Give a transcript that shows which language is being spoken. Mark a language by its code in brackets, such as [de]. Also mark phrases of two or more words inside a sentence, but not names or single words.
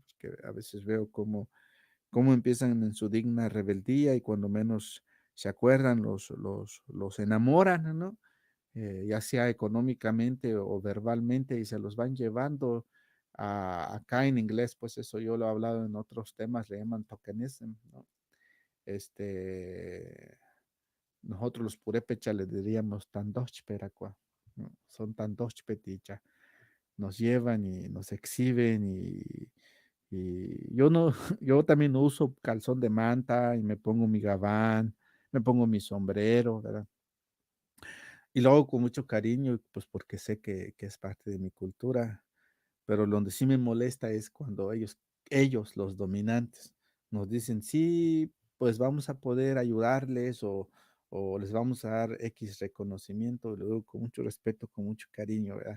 [es] Porque a veces veo cómo empiezan en su digna rebeldía y cuando menos se acuerdan, los enamoran, ¿no? Ya sea económicamente o verbalmente y se los van llevando acá en inglés, pues eso yo lo he hablado en otros temas, le llaman tokenism, ¿no? Este, nosotros los purépechas le diríamos [tsz] tandoch peracua, [es] ¿no? [tsz] Son tandoch peticha. [es] Nos llevan y nos exhiben y yo no, yo también uso calzón de manta y me pongo mi gabán, me pongo mi sombrero, ¿verdad? Y lo hago con mucho cariño, pues porque sé que es parte de mi cultura, pero donde sí me molesta es cuando ellos, los dominantes, nos dicen, sí, pues vamos a poder ayudarles o les vamos a dar X reconocimiento, y lo digo con mucho respeto, con mucho cariño, ¿verdad?